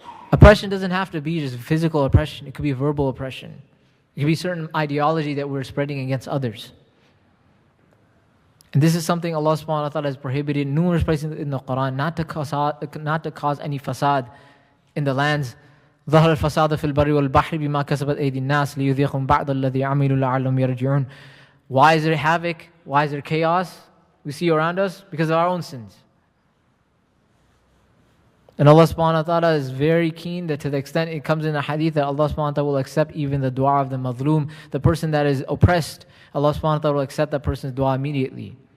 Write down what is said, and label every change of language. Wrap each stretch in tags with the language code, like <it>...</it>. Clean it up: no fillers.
<en>Oppression doesn't have to be just physical oppression. It could be verbal oppression. It could be certain ideology that we're spreading against others. And this is something Allah subhanahu wa ta'ala has prohibited numerous places in the Quran, not to cause any fasad in the lands.</en> <ar>ظهر الفساد في البر والبحر بما كسبت أيدي الناس ليذيقهم بعض الذي عملوا لعلهم يرجعون.</ar> <en>Why is there havoc? Why is there chaos we see around us? Because of our own sins. And Allah subhanahu wa ta'ala is very keen that to the extent it comes in a hadith that Allah subhanahu wa ta'ala will accept even the dua of the madloom, the person that is oppressed, Allah subhanahu wa ta'ala will accept that person's dua immediately.</en>